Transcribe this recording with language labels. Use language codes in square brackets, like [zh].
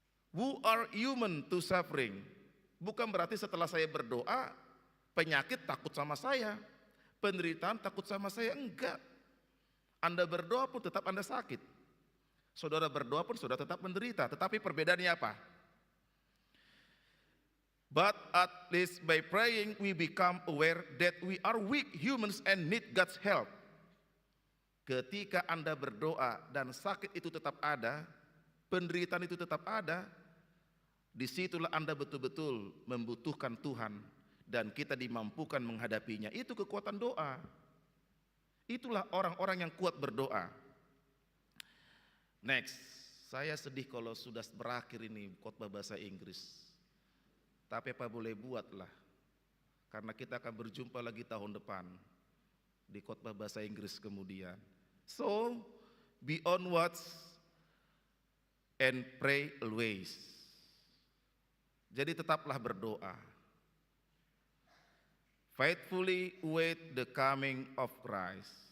[en] Who are human to suffering? [id] Bukan berarti setelah saya berdoa, penyakit takut sama saya, penderitaan takut sama saya, enggak. Anda berdoa pun tetap Anda sakit. Saudara berdoa pun saudara tetap menderita, tetapi perbedaannya apa? [en] But at least by praying we become aware that we are weak humans and need God's help. [id] Ketika Anda berdoa dan sakit itu tetap ada, penderitaan itu tetap ada, disitulah Anda betul-betul membutuhkan Tuhan dan kita dimampukan menghadapinya. Itu kekuatan doa. Itulah orang-orang yang kuat berdoa. Next, saya sedih kalau sudah berakhir ini khotbah bahasa Inggris. Tapi apa boleh buatlah, karena kita akan berjumpa lagi tahun depan di khotbah bahasa Inggris kemudian. [en] So, be on watch and pray always. [id] Jadi tetaplah berdoa. [en] Faithfully wait the coming of Christ.